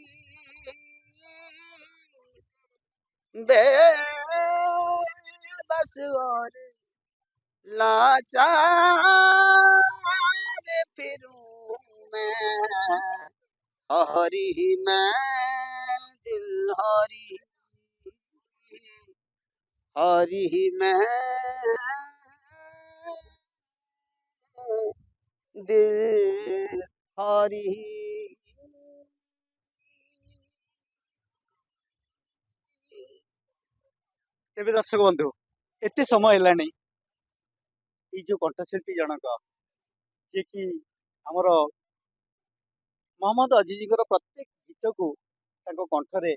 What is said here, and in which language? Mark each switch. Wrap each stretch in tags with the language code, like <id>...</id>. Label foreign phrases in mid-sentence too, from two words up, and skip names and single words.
<hi>बेबस और लाचार फिरूं मैं हरी मैं दिल हरी मैं दिल हरी</hi> <or>ତେବେ ଦର୍ଶକ ବନ୍ଧୁ ଏତେ ସମୟ ହେଲାଣି ଏଇ ଯୋଉ କଣ୍ଠଶିଳ୍ପୀ ଜଣକ ଯିଏକି ଆମର ମହମ୍ମଦ ଅଜିଜଙ୍କର ପ୍ରତ୍ୟେକ ଗୀତକୁ ତାଙ୍କ କଣ୍ଠରେ</or>